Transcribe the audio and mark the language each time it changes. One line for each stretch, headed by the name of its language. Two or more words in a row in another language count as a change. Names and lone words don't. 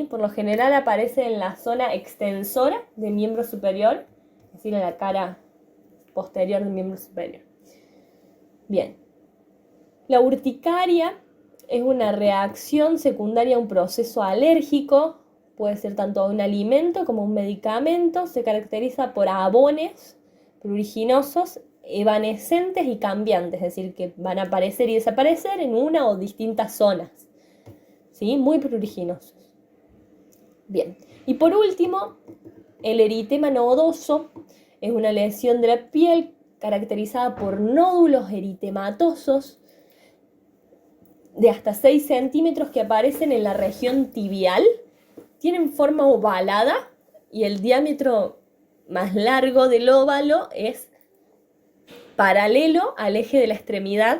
Spanish: Por lo general aparece en la zona extensora del miembro superior, es decir, en la cara posterior del miembro superior. Bien. La urticaria es una reacción secundaria a un proceso alérgico, puede ser tanto a un alimento como a un medicamento, se caracteriza por abones pruriginosos, evanescentes y cambiantes, es decir, que van a aparecer y desaparecer en una o distintas zonas, ¿sí? Muy pruriginosos. Bien, y por último, el eritema nodoso es una lesión de la piel caracterizada por nódulos eritematosos de hasta 6 centímetros que aparecen en la región tibial, tienen forma ovalada y el diámetro más largo del óvalo es paralelo al eje de la extremidad.